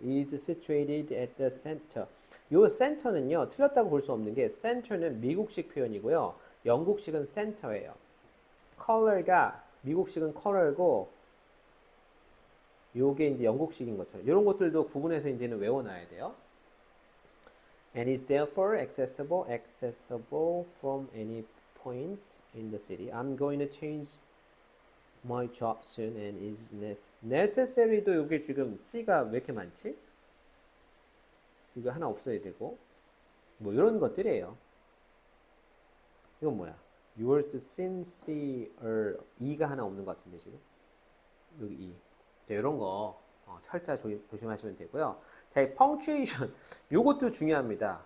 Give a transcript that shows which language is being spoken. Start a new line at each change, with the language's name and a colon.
English: is situated at the center.
Korean: 요 center는요, 틀렸다고 볼 수 없는 게 center는 미국식 표현이고요. 영국식은 center예요. color가 미국식은 color고 요게 이제 영국식인 것처럼 이런 것들도 구분해서 이제는 외워놔야 돼요.
English: And is therefore accessible from any point in the city. I'm going to change my job soon and is necessary도
Korean: 요게 지금 C가 왜 이렇게 많지? 이거 하나 없어야 되고 뭐 이런 것들이에요. 이건 뭐야? Yours sincere E가 하나 없는 것 같은데 지금 여기 E. 자, 이런 거 철자 조심하시면 되고요. 자, 이 punctuation 요것도 중요합니다.